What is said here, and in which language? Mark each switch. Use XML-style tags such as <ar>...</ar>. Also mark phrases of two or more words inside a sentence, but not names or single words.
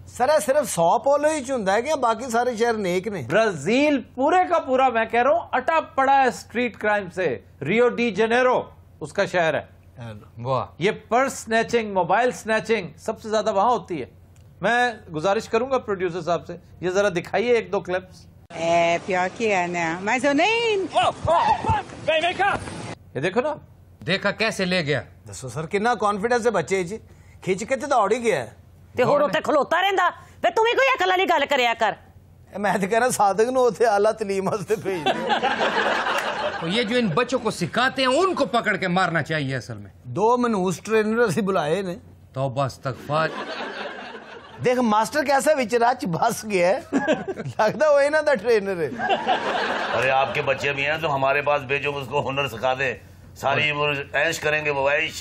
<ur>سر صرف ساؤ پاؤلو ہی چنتا ہے کہ باقی سارے شہر نیک نے? برازیل پورے کا پورا میں کہہ رہا ہوں اٹا پڑا ہے</ur> <en>street crime</en> <ur>سے. ریو ڈی جنیرو اس کا شہر ہے۔ واہ، یہ</ur> <en>purse snatching, mobile snatching</en> <ur>سب سے زیادہ وہاں ہوتی ہے. میں گزارش کروں گا پروڈیوسر صاحب سے، یہ ذرا دکھائیے 1-2 کلپس.</ur> <pt>pior que é, né? Mas eu nem... Vem cá!</pt> <ur>یہ دیکھو نا, دیکھا کیسے لے گیا. دسو سر کتنا کانفیڈنس ہے بچے جی، کھنچ کے تو دوڑ ہی گیا</ur> <pa>تے ہور اتے کھلوتا رہندا وے تو بھی کوئی عقل والی گل کریا کر. میں تو کہہ رہا صادق نوں اتھے اعلیٰ تعلیم واسطے بھیج دو.</pa> <ur>تو یہ جو ان بچوں کو سکھاتے ہیں ان کو پکڑ کے مارنا چاہیے اصل میں.</ur> <pa>2 منحوس ٹرینر اسی بلائے نے.</pa> <ur>توبہ استغفار. دیکھ ماسٹر کیسا وچراچ بس گیا ہے.</ur> <pa>لگتا وہ انہاں دا ٹرینر ہے.</pa> <ur>ارے آپ کے بچے بھی ہیں تو ہمارے پاس بھیجو، اس کو ہنر سکھا دے، ساری وہ عیش کریں گے وہ عیش.</ur>